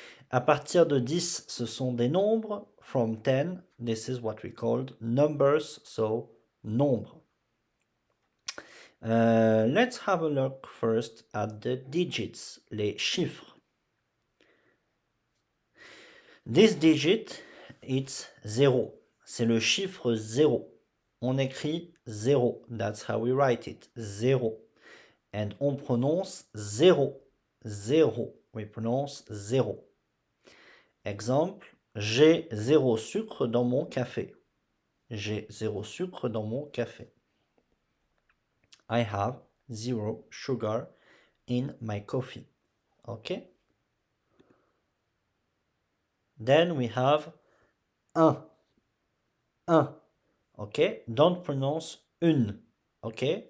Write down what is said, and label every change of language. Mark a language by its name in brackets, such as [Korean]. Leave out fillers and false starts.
[French] À partir de 10, ce sont des nombres. [English] From 10, this is what we called numbers, so nombres. Let's have a look first at the digits, les chiffres. This digit, it's 0. [French] C'est le chiffre 0. On écrit 0. [English] That's how we write it. 0. [French] And on prononce 0. 0. [English] We pronounce 0. [French] Exemple, j'ai 0 sucre dans mon café. J'ai 0 sucre dans mon café. [English] I have 0 sugar in my coffee. Okay? Then we have un. Un. Okay? Don't pronounce une. Okay?